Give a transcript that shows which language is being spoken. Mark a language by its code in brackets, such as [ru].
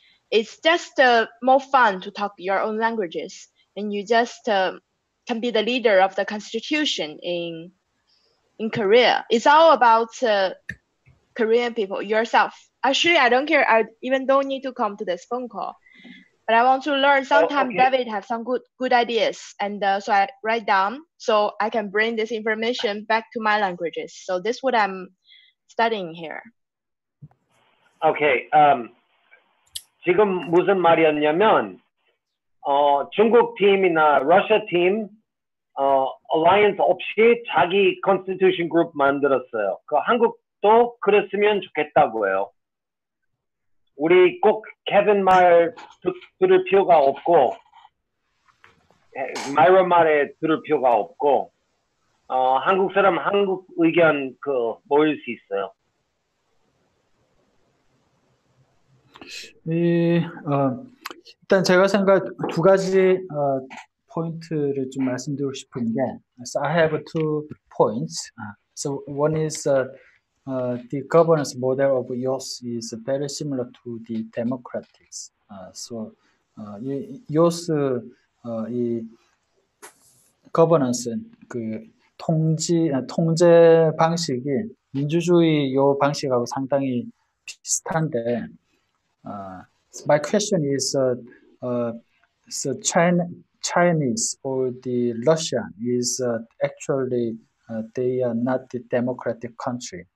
[en] It's just more fun to talk your own languages, and you just can be the leader of the constitution in Korea. It's all about Korean people yourself. Actually, I don't care. I even don't need to come to this phone call. But I want to learn. Sometimes okay. David have some good ideas, and so I write down so I can bring this information back to my languages. So this is what I'm studying here. Okay. [ko] 지금 무슨 말이었냐면 중국 팀이나 러시아 팀 alliance 없이 자기 constitution group 만들었어요. 그 한국도 그랬으면 좋겠다고요. 우리 꼭 케빈 말 들을 필요가 없고 마이런 말에 들을 필요가 없고 한국 사람 한국 의견 모일 수 있어요. 일단 제가 생각 두 가지 포인트를 좀 말씀드리고 싶은 게, [en] so I have 2 points. So one is the governance model of EOS is very similar to the democratics. So [ko] EOS 이 governance 그 통제 방식이 민주주의 요 방식하고 상당히 비슷한데, [en] my question is, so Chinese or the Russian is actually they are not the democratic country.